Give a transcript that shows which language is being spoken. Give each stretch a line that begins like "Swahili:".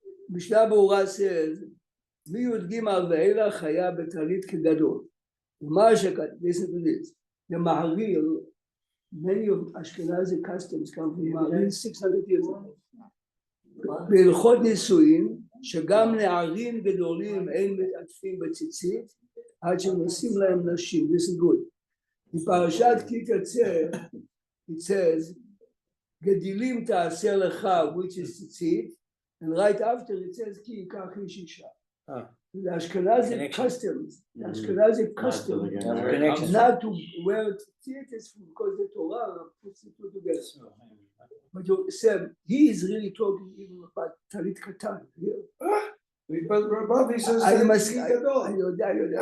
Hebrew: משנה ברורה says, מי"ג ואילך היה בטלית כגדול. ומה שכתוב,
English: listen to this, the Maharil, many of Ashkenazi customs come from Maharil 600 years ago.
Hebrew: בהלכות נישואין, שגם נערים גדולים אין מתעטפים בציצית, עד שנושאים להם נשים,
English: this is good.
Hebrew: בפרשת כי תצא,
English: it says,
Hebrew: גדילים תעשה לך,
English: which is
Hebrew: ציצית,
English: and right after it says,
Hebrew: כי ייקח איש אישה.
English: The Ashkenazi customs, Connection. not to wear tzitzit is because the Torah puts the two together. But you said he is really talking even about talit katan here. But above he says I tzitzit gadol.
Hebrew: יודע.